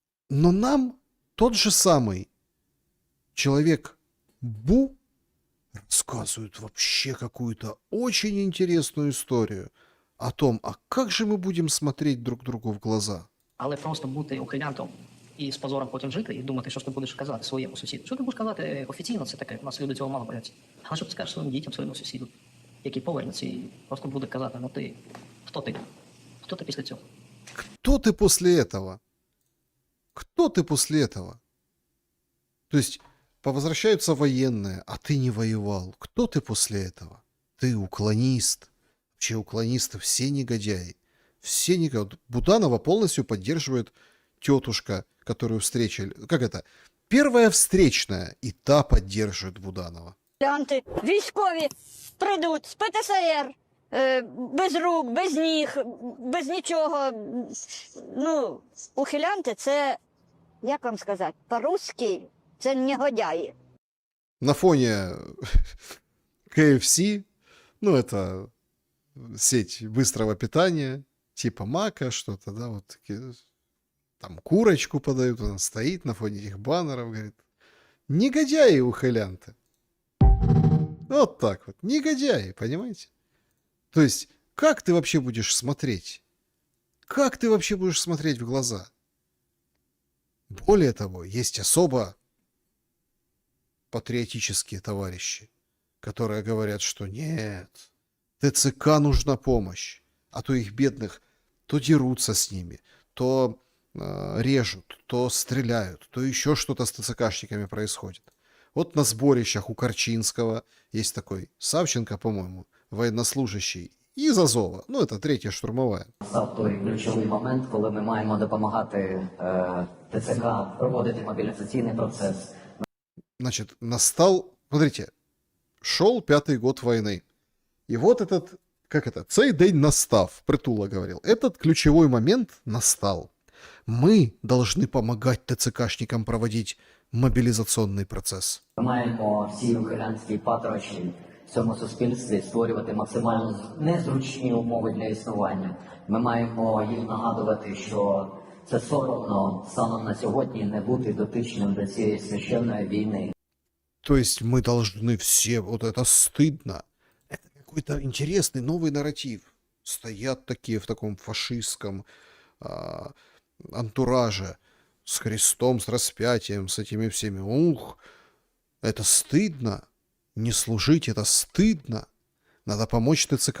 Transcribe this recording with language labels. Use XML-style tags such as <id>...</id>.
<ru>Но нам тот же самый человек Бу рассказывает вообще какую-то очень интересную историю о том, а как же мы будем смотреть друг другу в глаза.</ru> <uk>Але просто бути ухилянтом і з позором потім жити, і думати, що ж ти будеш казати своєму сусіду. Що ти будеш казати офіційно, це таке, у нас люди цього мало бояться. Але що ти скажеш своїм дітям, своєму сусіду, який повернеться і просто буде казати, ну ти, хто ти? Хто ти після цього?</uk> <ru>Кто ты после этого? Кто ты после этого? То есть повозвращаются военные, а ты не воевал. Кто ты после этого? Ты уклонист. Вообще уклонисты все негодяи. Все негодяи. Буданова полностью поддерживает тетушка, которую встретили. Как это? Первая встречная, и та поддерживает Буданова.</ru> <uk>Військові прийдуть з ПТСР, без рук, без ніг, без нічого. Ну, ухилянти це, як вам сказати, по-русски це негодяї.</uk> <ru>На фоне KFC, ну это сеть быстрого питания, типа Мака, что-то, да, вот такие. там курочку подают, она стоит на фоне этих баннеров, говорит, негодяи и ухилянты. Вот так вот, негодяи, понимаете? То есть, как ты вообще будешь смотреть? Как ты вообще будешь смотреть в глаза? Более того, есть особо патриотические товарищи, которые говорят, что нет, ТЦК нужна помощь, а то их бедных то дерутся с ними, то режут, то стреляют, то еще что-то с ТЦКшниками происходит. Вот на сборищах у Корчинского есть такой Савченко, по-моему, военнослужащий из Азова. Ну, это 3-я штурмовая.</ru> <uk>Став той ключовий момент, коли ми маємо допомагати ТЦК проводити мобілізаційний процес.</uk> <ru>Значит, настал, смотрите, шел 5-й год войны. И вот этот, как это,</ru> <uk>цей день настав,</uk> <ru>Притула говорил. Этот ключевой момент настал. Мы должны помогать ТЦКшникам проводить мобилизационный процесс.</ru> <uk>Ми маємо всі ухилянські патрочі в цьому суспільстві створювати максимально незручні умови для існування. Ми маємо їм нагадувати, що це соромно станом на сьогодні не бути дотичним до цієї священної війни.</uk> <ru>То есть мы должны все, вот это стыдно. Это какой-то интересный новый нарратив. Стоят такие в таком фашистском антураже с крестом, с распятием, с этими всеми. Ух, это стыдно. Не служить, это стыдно. Надо помочь ТЦК.</ru>